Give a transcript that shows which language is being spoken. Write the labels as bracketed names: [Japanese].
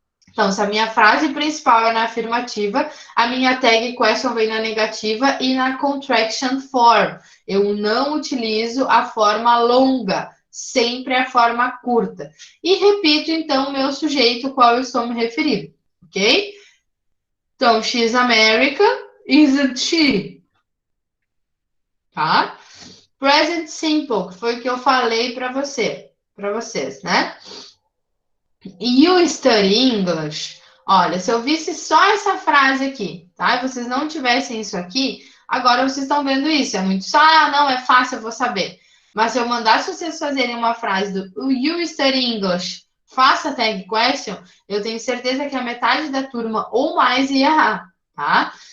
[Portuguese] Então, se a minha frase principal é na afirmativa, a minha tag question vem na negativa e na contraction form. Eu não utilizo a forma longa, sempre a forma curta. E repito, então, o meu sujeito, qual eu estou me referindo, ok? [English] Então, she's American, isn't she? [Portuguese] Tá? Present simple, que foi o que eu falei para vocês, né? [English] You study English. [Portuguese] Olha, se eu visse só essa frase aqui, tá? E vocês não tivessem isso aqui, agora vocês estão vendo isso. É muito só, não, é fácil, eu vou saber. Mas se eu mandasse vocês fazerem uma frase do [English] You study English, [Portuguese] faça tag question, eu tenho certeza que a metade da turma ou mais ia errar, tá?